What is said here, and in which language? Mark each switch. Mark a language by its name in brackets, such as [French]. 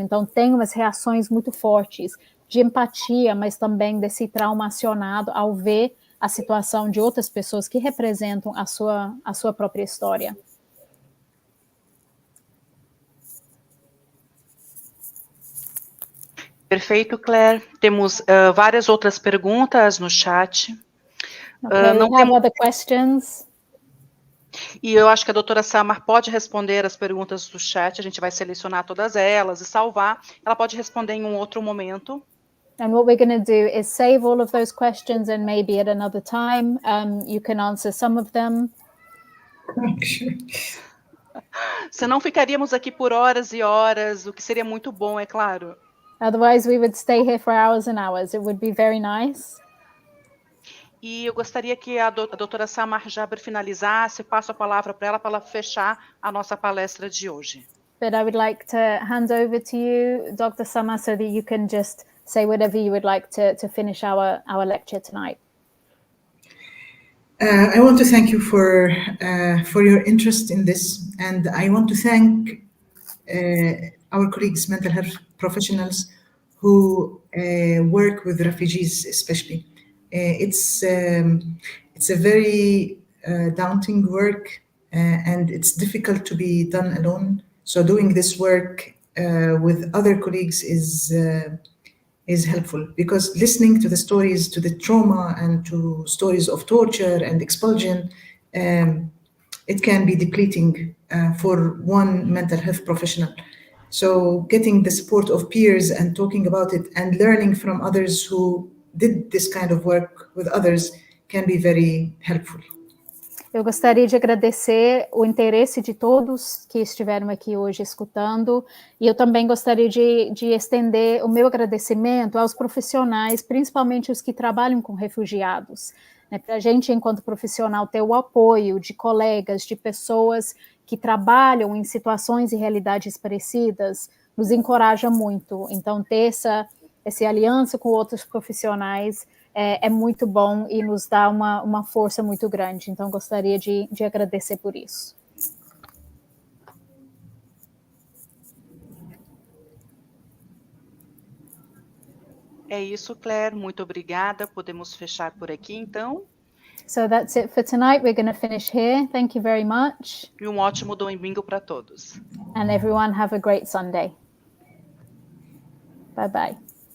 [Portuguese] Então, tem umas reações muito fortes de empatia, mas também desse trauma acionado ao ver a situação de outras pessoas que representam a sua própria história. Perfeito, Claire. Temos várias outras perguntas no chat. Não [English] have other questions. [Portuguese] E eu acho que a doutora Samah pode responder as perguntas do chat, a gente vai selecionar todas elas e salvar. Ela pode responder em um outro momento. [English] And what we're going to do is save all of those questions and maybe at another time you can answer some of them. [Portuguese] Senão ficaríamos aqui por horas e horas, o que seria muito bom, é claro. [English] Otherwise we would stay here for hours and hours. It would be very nice. [Portuguese] E eu gostaria que a doutora Samah Jabr finalizasse, passo a palavra para ela fechar a nossa palestra de hoje. [English] But I would like to hand over to you, Dr. Samah, so that you can just say whatever you would like to finish our lecture tonight. I want to thank you for your interest in this, and I want to thank our colleagues, mental health professionals who work with refugees, especially. It's a very daunting work, and it's difficult to be done alone. So doing this work with other colleagues is helpful, because listening to the stories, to the trauma and to stories of torture and expulsion, it can be depleting for one mental health professional. So getting the support of peers and talking about it and learning from others who did this kind of work with others can be very helpful. [Portuguese] Eu gostaria de agradecer o interesse de todos que estiveram aqui hoje escutando, e eu também gostaria de estender o meu agradecimento aos profissionais, principalmente os que trabalham com refugiados, né? Para a gente, enquanto profissional, ter o apoio de colegas, de pessoas que trabalham em situações e realidades parecidas, nos encoraja muito. Então, ter essa aliança com outros profissionais é muito bom e nos dá uma força muito grande. Então, gostaria de agradecer por isso. É isso, Claire. Muito obrigada. Podemos fechar por aqui, então. [English] So that's it for tonight. We're going to finish here. Thank you very much. [Portuguese] E um ótimo domingo para todos. [English] And everyone have a great Sunday. Bye-bye.